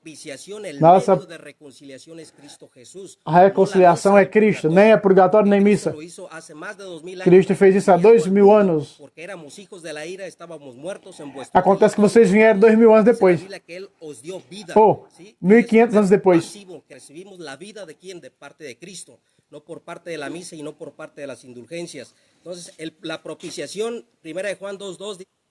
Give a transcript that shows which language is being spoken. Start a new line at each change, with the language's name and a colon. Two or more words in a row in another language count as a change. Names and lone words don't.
Portuguese: A reconciliação é Cristo. Nem é purgatório, nem missa. Cristo fez isso há 2000 anos. Acontece que vocês vieram 2000 anos depois. Ou 1500 anos depois.
Spanish: No por parte de la misa y no por parte de las indulgencias. Entonces, la propiciación, 1 de Juan 2:2